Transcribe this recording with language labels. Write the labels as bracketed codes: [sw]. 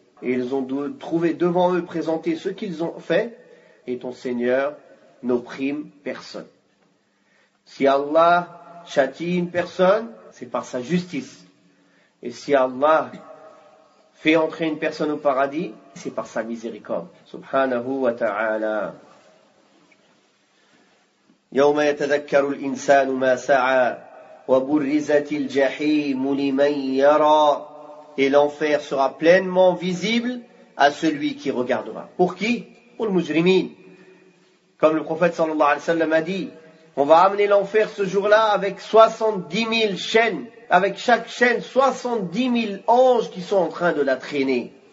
[fr] Et ils ont trouvé devant eux, présenté ce qu'ils ont fait, et ton Seigneur n'opprime personne. Si Allah châtie une personne, c'est par sa justice. Et si Allah fait entrer une personne au paradis, c'est par sa miséricorde. Subhanahu wa ta'ala. [ar] يوم يتذكر الإنسان ما سعى وبرزت الجحيم لمن يرى. [fr] Et l'enfer sera pleinement visible à celui qui regardera. Pour qui? Pour le mujrimin. Comme le prophète sallallahu alayhi wa sallam a dit, on va amener l'enfer ce jour-là avec 70 000 chaînes, avec chaque chaîne 70 000 anges qui sont en train de la traîner.